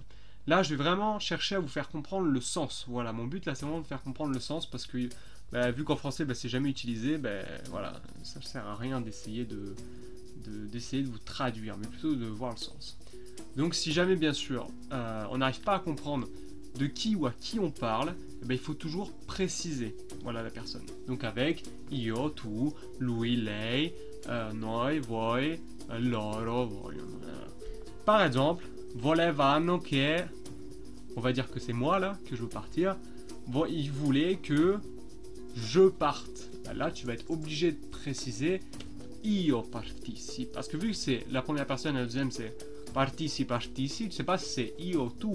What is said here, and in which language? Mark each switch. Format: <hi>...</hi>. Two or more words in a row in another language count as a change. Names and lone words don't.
<fr>Là, je vais vraiment chercher à vous faire comprendre le sens. Voilà, mon but là, c'est vraiment de faire comprendre le sens parce que vu qu'en français, c'est jamais utilisé, voilà, ça ne sert à rien d'essayer d'essayer de vous traduire, mais plutôt de voir le sens. Donc, si jamais, bien sûr, on n'arrive pas à comprendre de qui ou à qui on parle, il faut toujours préciser, voilà, la personne. Donc, avec</fr> <it>io, tu, lui, lei, noi, voi, loro, vogliono.</it> <fr>Par exemple,</fr> <it>volevano che,</it> <fr>on va dire que c'est moi là que je veux partir. Ils voulaient que je parte. Là, tu vas être obligé de préciser</fr> <it>io partissi.</it> <fr>Parce que vu que c'est la première personne et la deuxième, c'est</fr> <it>partissi, partissi,</it> <fr>tu sais pas si c'est</fr> <it>io, tu.</it>